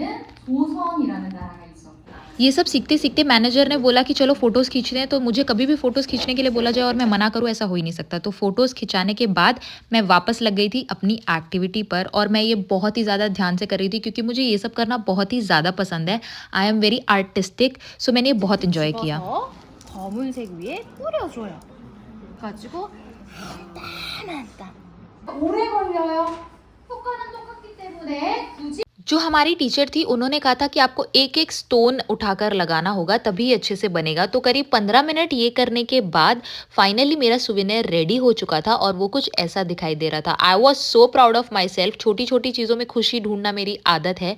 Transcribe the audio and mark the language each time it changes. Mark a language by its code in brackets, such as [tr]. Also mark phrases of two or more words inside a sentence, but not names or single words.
[hi] ये सब सीखते सीखते मैनेजर ने बोला कि चलो फ़ोटोज़ खींचते हैं, तो मुझे कभी भी फ़ोटोज़ खींचने के लिए बोला जाए और मैं मना करूँ ऐसा हो ही नहीं सकता। तो फ़ोटोज़ खिंचाने के बाद मैं वापस लग गई थी अपनी एक्टिविटी पर और मैं ये बहुत ही ज़्यादा ध्यान से कर रही थी क्योंकि मुझे ये सब करना बहुत ही ज़्यादा पसंद है। [en] I am very artistic, so [hi] मैंने ये बहुत इन्जॉय किया। [ko] 검은색 위에 뿌려줘요. 가지고 오래 걸려요. 효과는 똑같기 때문에 굳이 [hi] जो हमारी टीचर थी उन्होंने कहा था कि आपको एक एक स्टोन उठाकर लगाना होगा तभी अच्छे से बनेगा। तो करीब 15 मिनट ये करने के बाद फाइनली मेरा सुवेनियर रेडी हो चुका था और वो कुछ ऐसा दिखाई दे रहा था। [en] I was so proud of my self. [hi] छोटी छोटी चीज़ों में खुशी ढूंढना मेरी आदत है।